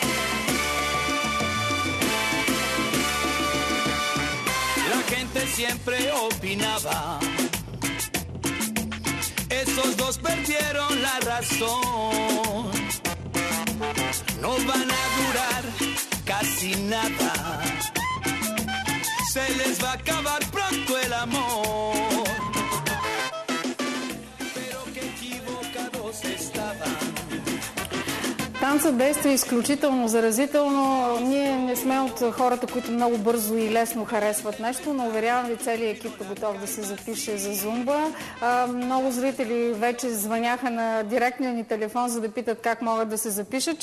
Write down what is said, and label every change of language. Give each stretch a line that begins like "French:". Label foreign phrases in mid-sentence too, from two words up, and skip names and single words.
Spanish: La gente siempre opinaba, esos dos perdieron la razón, no van a durar casi nada, se les va a acabar pronto el amor, pero qué equivocados estaban.
Bulgarian: Танцът действа изключително заразително. Ние не сме от хората, които много бързо и лесно харесват нещо, но уверявам ви, целият екип е готов да се запише за зумба. Много зрители вече звъняха на директния ни телефон, за да питат как могат да се запишат.